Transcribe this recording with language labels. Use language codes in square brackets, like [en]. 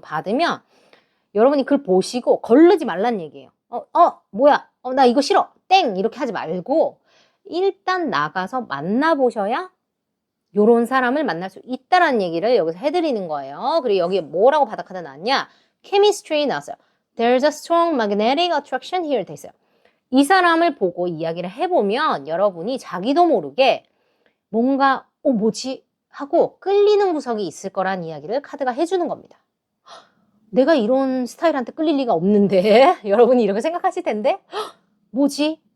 [ko] 받으면 여러분이 그걸 보시고 거르지 말란 얘기예요. 뭐야? 나 이거 싫어. 땡! 이렇게 하지 말고 일단 나가서 만나보셔야 요런 사람을 만날 수 있다라는 얘기를 여기서 해드리는 거예요. 그리고 여기 뭐라고 바닥하다 나왔냐? chemistry 나왔어요. [en] There's a strong magnetic attraction here [ko] 돼 있어요. 이 사람을 보고 이야기를 해보면 여러분이 자기도 모르게 뭔가 뭐지? 하고 끌리는 구석이 있을 거란 이야기를 카드가 해주는 겁니다. 내가 이런 스타일한테 끌릴 리가 없는데 여러분이 이렇게 생각하실 텐데 뭐지?